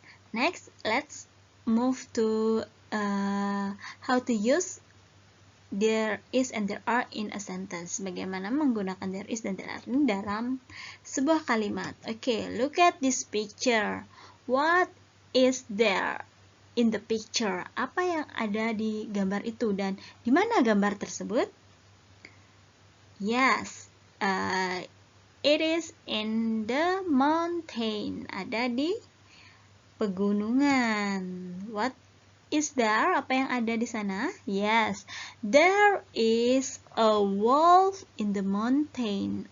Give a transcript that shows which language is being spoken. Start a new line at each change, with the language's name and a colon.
English: Next, let's move to how to use there is and there are in a sentence.
Indonesian: Bagaimana menggunakan
English: there is
Indonesian: dan
English: there are
Indonesian: ini dalam sebuah kalimat.
English: Okay, look at this picture. What is there in the picture?
Indonesian: Apa yang ada di gambar itu dan di mana gambar tersebut?
English: Yes, it is in the mountain.
Indonesian: Ada di pegunungan.
English: What is there?
Indonesian: Apa yang ada di sana?
English: Yes, there is a wolf in the mountain.